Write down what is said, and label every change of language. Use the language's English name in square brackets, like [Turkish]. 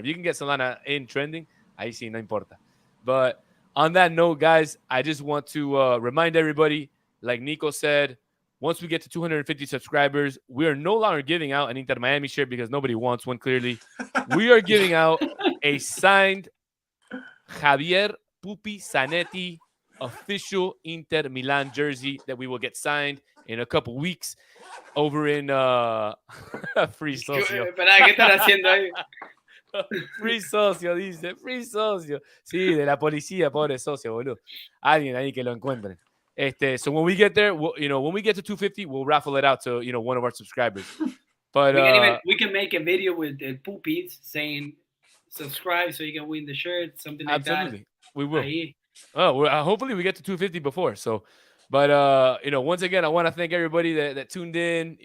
[English] If you can get Solana in trending, I see. [Spanish] No importa. [English] But on that note, guys, I just want to remind everybody, like Nico said, once we get to 250 subscribers, we are no longer giving out an Inter Miami shirt because nobody wants one. Clearly, we are giving out a signed Javier Pupi Zanetti official Inter Milan jersey that we will get signed in a couple weeks over in Free Socio. [Spanish] Espera, ¿qué están haciendo ahí? Free Socio, dice. Free Socio. Sí, de la policía, pobre socio, boludo. Alguien ahí que lo encuentren. [English] So when we get there, when we get to 250, we'll raffle it out to, one of our subscribers. But we can make a video with Poopies saying subscribe so you can win the shirt, something like absolutely, that. we will. [Spanish] Ahí. [English] Oh, hopefully we get to 250 before. So, but once again, I want to thank everybody that tuned in.